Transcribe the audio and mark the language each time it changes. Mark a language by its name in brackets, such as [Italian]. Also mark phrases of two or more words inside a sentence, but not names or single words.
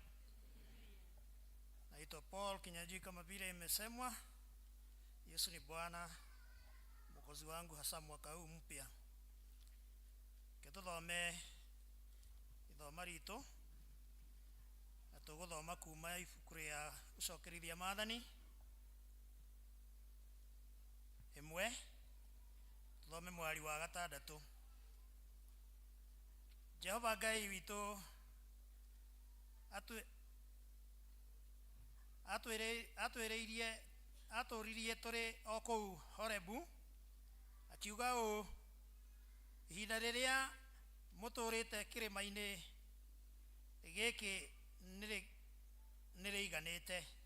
[Swahili] Naitwa Paul Kinyajui kama vile imesemwa. Yesu ni Bwana Mwokozi wangu hasa mwaka huu mpya. [Kikuyu] tuthome ithoma ritu na tuguthoma kuma ibuku ria gucokerithia maathani imwe tuthome mwari wa gatandatu. Jehova Ngai witu aturirie turi o kuu Horebu akiuga ũ, ihinda rĩrĩa mũtũrĩte kĩrĩma-inĩ gĩkĩ nĩrĩiganĩte.